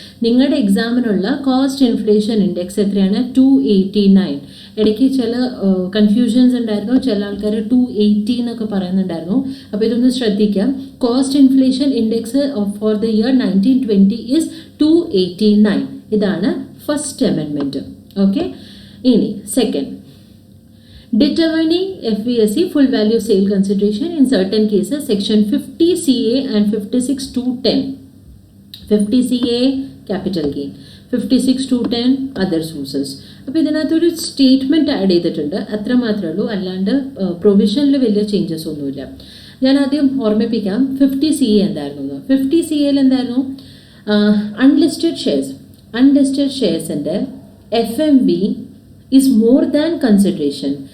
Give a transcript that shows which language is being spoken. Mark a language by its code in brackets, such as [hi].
[ml] നിങ്ങളുടെ എക്സാമിനുള്ള cost inflation index എത്രയാണ്? 289. ഇടയ്ക്ക് ചില കൺഫ്യൂഷൻസ് ഉണ്ടായിരുന്നു, ചില ആൾക്കാർ 280 എന്നൊക്കെ പറയുന്നുണ്ടായിരുന്നു. അപ്പോൾ ഇതൊന്ന് ശ്രദ്ധിക്കാം. [en] Cost inflation index for the year 1920 is 289. [ml] ഇതാണ് ഫസ്റ്റ് അമെൻമെൻറ്റ്. [en] okay, [ml] ഇനി [en] Second, determining FVSC full value sale consideration in certain cases, section 50 CA and 56 to 10. 50 CA capital gain, 56 to 10 other sources. [ml] അപ്പോൾ ഇതിനകത്തൊരു സ്റ്റേറ്റ്മെൻറ്റ് ആഡ് ചെയ്തിട്ടുണ്ട്, അത്ര മാത്രമേ ഉള്ളൂ, അല്ലാണ്ട് പ്രൊവിഷനിൽ വലിയ ചേഞ്ചസ് ഒന്നുമില്ല. ഞാൻ ആദ്യം ഓർമ്മിപ്പിക്കാം 50 CA എന്തായിരുന്നു. 50 CAയിൽ എന്തായിരുന്നു? [en] Unlisted ഷെയർസിൻ്റെ FMV is more than consideration.